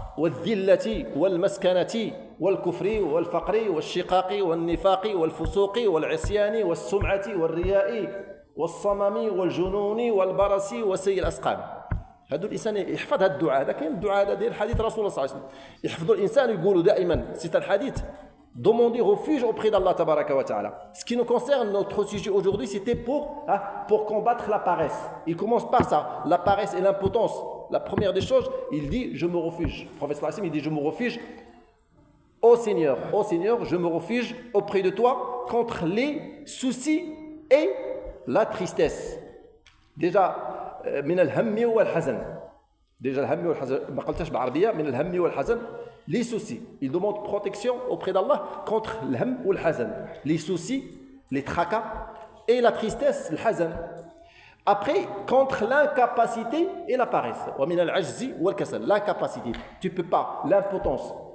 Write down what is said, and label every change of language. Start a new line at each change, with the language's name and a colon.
Arabic: والذلة والمسكنة والكفر والفقر والشقاق والنفاق والفسوق والعصيان والسمعة والرياء والصمم والجنون والبرص وسيء الأسقام. هذا الإنسان يحفظ هذا الدعاء. هذا كاين الدعاء هذا ديال الحديث رسول الله صلى الله عليه وسلم, يحفظ الإنسان يقول دائما.
French: C'est un hadith. Demander refuge auprès d'Allah tabaraka wa ta'ala. Ce qui nous concerne, notre sujet aujourd'hui, c'était pour combattre la paresse. Il commence par ça, la paresse et l'impotence. La première des choses, il dit: je me refuge. Le prophète sallallahu alayhi wa sallam, il dit: je me refuge au Seigneur. Ô Seigneur, je me refuge auprès de toi contre les soucis et la tristesse. Déjà,
Arabic: من الهم والحزن. Déjà, الهم والحزن, ما قلتش بالعربية, من الهم والحزن.
French: Les soucis. Il demande protection auprès d'Allah contre
Arabic: l'ham ou l'hazan.
French: Les soucis, les tracas et la tristesse, l'hazan. Après, contre l'incapacité et la paresse.
Arabic: ومن العجز والكسل.
French: L'incapacité. Tu ne peux pas. L'impotence.